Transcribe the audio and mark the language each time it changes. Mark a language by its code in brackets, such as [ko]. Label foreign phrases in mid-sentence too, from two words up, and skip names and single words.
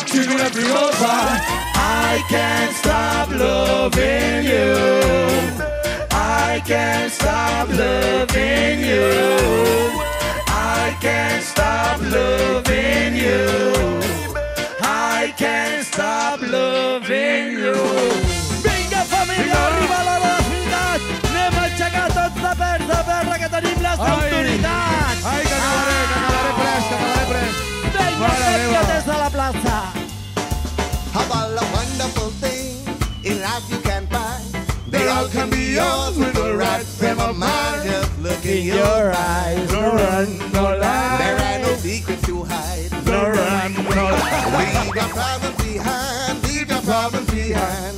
[en] sing it every over. I can't stop loving you. I can't stop loving you. I can't stop loving you. I can't stop loving you. [ca] Vinga, família, arriba la velocitat. Anem a aixecar tots de peus de terra que tenim les autoritats. Ai, que acabaré pres. Vinga, vinga, des de la plaça. [en] How about a wonderful thing in life you can find? They all can be yours with the right frame of mind. Just look in Your eyes, No run, no lie. There are no secrets to hide. No run, no lie. Leave your problems behind. Leave your problems behind.